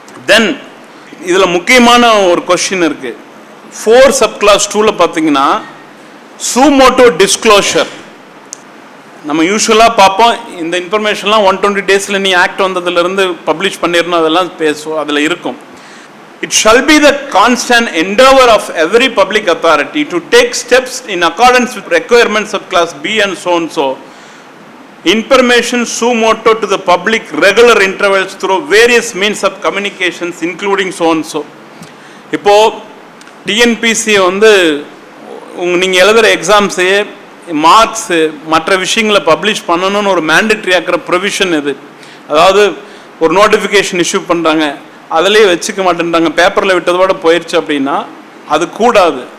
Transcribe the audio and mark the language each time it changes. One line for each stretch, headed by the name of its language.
Tamil: தென் இதில் முக்கியமான ஒரு கொஸ்டின் இருக்கு. 4 சப் கிளாஸ் 2ல பார்த்தீங்கன்னா சூமோட்டோ டிஸ்க்ளோஷர். நம்ம யூஸ்வலாக பார்ப்போம் இந்த இன்ஃபர்மேஷன்லாம் 120 டேஸில் நீ ஆக்ட் வந்ததுலேருந்து பப்ளிஷ் பண்ணிடணும், அதெல்லாம் பேசுவோம், அதில் இருக்கும்.
English: It shall be the constant endeavor of every public authority to take steps in accordance with requirements of class B and so and so. Information suo motu to the public regular intervals through various means of communications including so and so.
Tamil: இப்போ TNPC வந்து நீங்கள் எழுதுகிற எக்ஸாம்ஸே marks மற்ற விஷயங்களை publish பண்ணணும்னு ஒரு mandatory ஆக்கிற provision இது. அதாவது ஒரு நோட்டிஃபிகேஷன் இஷ்யூ பண்ணுறாங்க, அதிலே வச்சுக்க மாட்டேன்றாங்க, பேப்பரில் விட்டதோட போயிடுச்சு அப்படின்னா அது கூடாது.